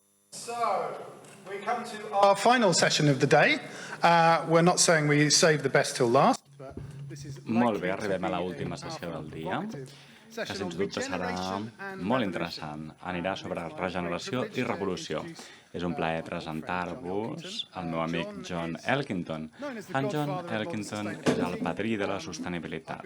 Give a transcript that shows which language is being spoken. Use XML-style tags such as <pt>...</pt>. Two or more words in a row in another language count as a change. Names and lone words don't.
<en>So, we come to our final session of the day. We're not saying we save the best till last, but this is</en> <ca>Molt bé, arribem a l'última sessió del dia, que sens dubte serà molt interessant. Anirà sobre regeneració i revolució. És un plaer presentar-vos el meu amic John Elkington. En John Elkington és el padrí de la sostenibilitat.</ca>